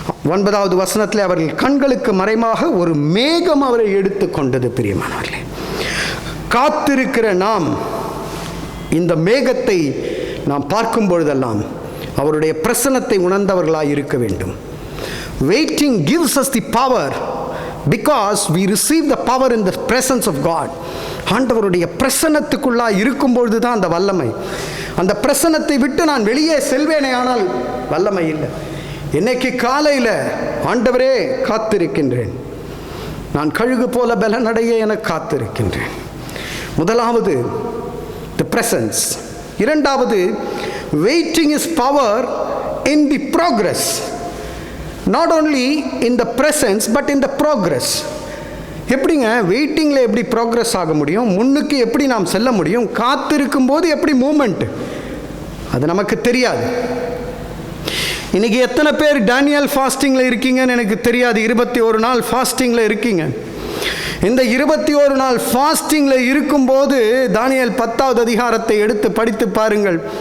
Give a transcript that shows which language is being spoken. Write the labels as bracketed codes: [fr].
[ta] 9வது வசனத்தில், அவர்கள் கண்களுக்கு மறைமாக ஒரு மேகம் அவரை எடுத்து கொண்டது. பிரியமானவர்களே, காத்திருக்கிற நாம் இந்த மேகத்தை நாம் பார்க்கும் பொழுதெல்லாம் அவருடைய பிரசன்னத்தை உணர்ந்தவர்களாய் இருக்க வேண்டும். [en] Waiting gives us the power because we receive the power in the presence of God. [ta] ஆண்டவருடைய பிரசன்னத்துக்குள்ளாய் இருக்கும் பொழுது தான் அந்த வல்லமை. அந்த பிரசன்னத்தை விட்டு நான் வெளியே செல்வேனே ஆனால் வல்லமை இல்லை. இன்னைக்கு காலையில் ஆண்டவரே காத்திருக்கின்றேன், நான் கழுகு போல பலனடைய என காத்திருக்கின்றேன். முதலாவது [en] the presence. [ta] இரண்டாவது, [en] waiting is power in the progress. Not only in the presence, but in the progress. [ta] எப்படிங்க வெயிட்டிங்கில் எப்படி ப்ராக்ரஸ் ஆக முடியும்? முன்னுக்கு எப்படி நாம் செல்ல முடியும்? காத்திருக்கும் போது எப்படி மூமெண்ட்? அது நமக்கு தெரியாது. இன்னைக்கு எத்தனை பேர் டேனியல் ஃபாஸ்டிங்கில் இருக்கீங்கன்னு எனக்கு தெரியாது. 21 நாள் ஃபாஸ்டிங்கில் இருக்கீங்க. இந்த 21 நாள் ஃபாஸ்டிங்கில் இருக்கும்போது தானியேல் 10வது அதிகாரத்தை எடுத்து படித்து பாருங்கள்.